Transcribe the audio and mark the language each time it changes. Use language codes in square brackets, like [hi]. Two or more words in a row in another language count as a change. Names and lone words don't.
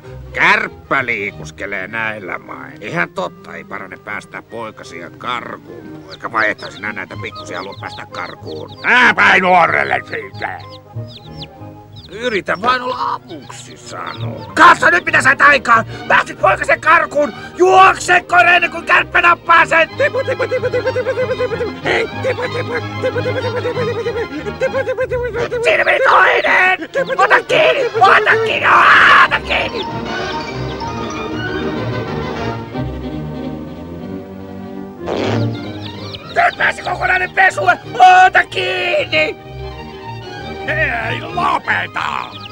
[fi] Kärppä liikuskelee näillä main. Ihan totta, ei parane päästää poikasia karkuun. Eikä vai että sinä näitä pikkusia halua päästä karkuun. Päin nuorelle siitä! Yritä vain olla avuksi, sanoo. Katso nyt mitä sait aikaan! Päästit poikasen karkuun! Juokse koira ennen kuin kärppä nappaa sen! Tipu, tipu, tipu, tipu, tipu, tipu, tipu, tipu. Hei, tipu, tipu, tipu, tipu, tipu, tipu, tipu, tipu, tipu, tipu. Siinä meni toinen! Ota kiinni! Ota kiinni! Ota kiinni! Nyt pääsi kokonainen pesue! Ota kiinni! Hei, lopeta!